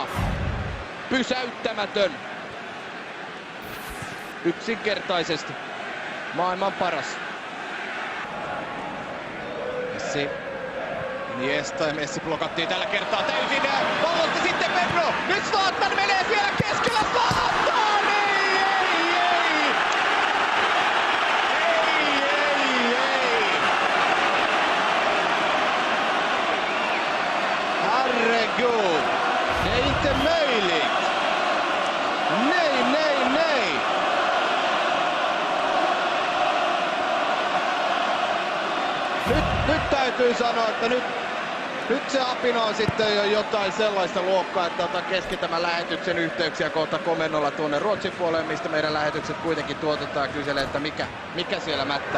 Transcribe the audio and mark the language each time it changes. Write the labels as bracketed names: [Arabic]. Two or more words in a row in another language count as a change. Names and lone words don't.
[Finnish] Pysäyttämätön. Yksinkertaisesti maailman paras. Messi. Iniesta ja Messi blokattiin tällä kertaa täysin. Pallosta sitten Pedro. Nyt Zlatan menee siellä keskellä. [Swedish] Zlatan! Herregud! Det är inte möjligt! Nej! [Finnish] Nyt täytyy sanoa, että nyt se apina on sitten jo jotain sellaista luokkaa, että otan kesken tämän lähetyksen yhteyksiä kohta komennolla tuonne Ruotsin puolelle, mistä meidän lähetykset kuitenkin tuotetaan, kyselee, että mikä siellä mättää.